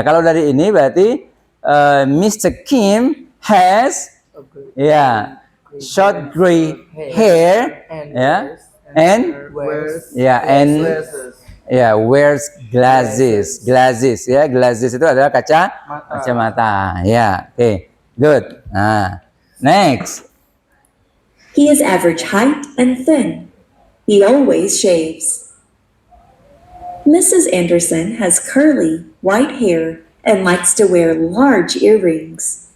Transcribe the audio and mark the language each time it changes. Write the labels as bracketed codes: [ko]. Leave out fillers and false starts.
[id] Kalau dari ini berarti Mr. [en] Kim has, ya, short gray hair, ya, and Wears ya, and glasses. ya, wears glasses. [id] Glasses ya, glasses itu adalah kacamata. [en] Ya, oke. Good. Nah, next. He is average height and thin. He always shaves. Mrs. Anderson has curly, white hair and likes to wear large earrings.